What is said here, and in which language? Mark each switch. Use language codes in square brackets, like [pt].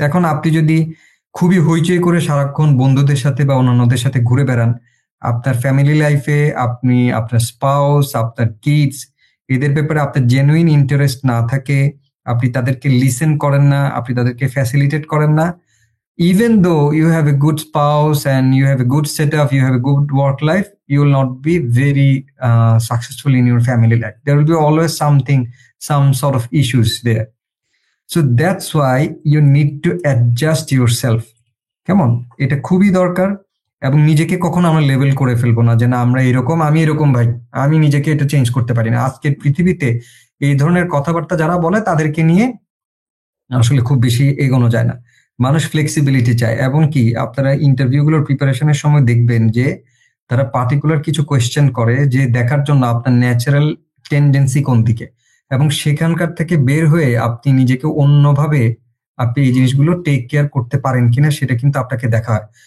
[bn] এখন আপনি যদি খুবই হইচই করে সারাক্ষণ বন্ধুদের সাথে বা অন্যান্যদের সাথে ঘুরে বেড়ান, আপনার ফ্যামিলি লাইফে আপনি আপনার স্পাউস, আপনার কিডস, এদের ব্যাপারে আপনার জেনুইন ইন্টারেস্ট না থাকে, আপনি তাদেরকে লিসেন করেন না, আপনি তাদেরকে ফ্যাসিলিটেট করেন না, [en] even though you have a good spouse and you have a good setup, you have a good work life, you will not be very successful in your family life. There will be always some sort of issues there. So that's why you need to adjust yourself. [bn] কেমন? এটা খুবই দরকার। এবং নিজেকে কখনো আমরা level করে ফেলবো না যে না আমরা এরকম, আমি এরকম, ভাই আমি নিজেকে এটা চেঞ্জ করতে পারি না। আজকের পৃথিবীতে এই ধরনের কথাবার্তা যারা বলে তাদেরকে নিয়ে আসলে খুব বেশি এগোনো যায় না। মানুষ ফ্লেক্সিবিলিটি চায়, এবং কি আপনারা ইন্টারভিউগুলোর প্রিপারেশনের সময় দেখবেন যে তারা পার্টিকুলার কিছু কোয়েশ্চেন করে, যে দেখার জন্য আপনার ন্যাচারাল টেন্ডেন্সি কোন দিকে, এবং সেখানকার থেকে বের হয়ে আপনি নিজেকে অন্যভাবে আপনি এই জিনিসগুলো টেক কেয়ার করতে পারেন কিনা সেটা কিন্তু আপনাকে দেখা হয়।